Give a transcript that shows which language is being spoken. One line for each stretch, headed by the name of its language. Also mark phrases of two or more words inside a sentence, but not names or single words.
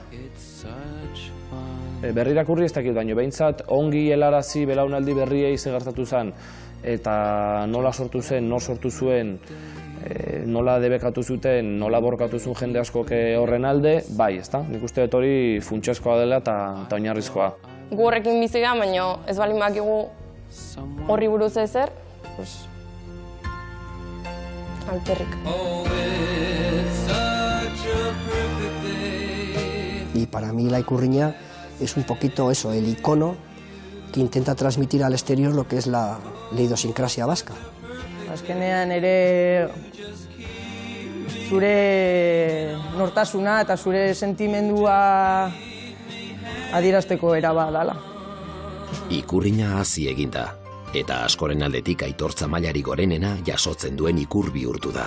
Basque: Berrirakurri ez dakit baino, behintzat ongi helarazi belaunaldi berriei ze gertatu zen, eta nola sortu zen, nor sortu zuen, nola debekatu zuten, nola borkatu zuen jende askok horren alde, bai, ezta? Nik uste dut hori funtsezkoa dela eta oinarrizkoa. Gu horrekin bizi gara, baina ez balin bakigu horri buruz ezer, alperrik.
Spanish: Y para mí la Ikurriña es un poquito eso, el icono que intenta transmitir al exterior lo que es la idiosincrasia vasca.
Basque: Azkenean ere zure nortasuna eta zure sentimendua adierazteko era bat dala. Ikurriña hazi eginda, eta askoren aldetik aitortza mailari gorenena jasotzen duen ikur bihurtu da.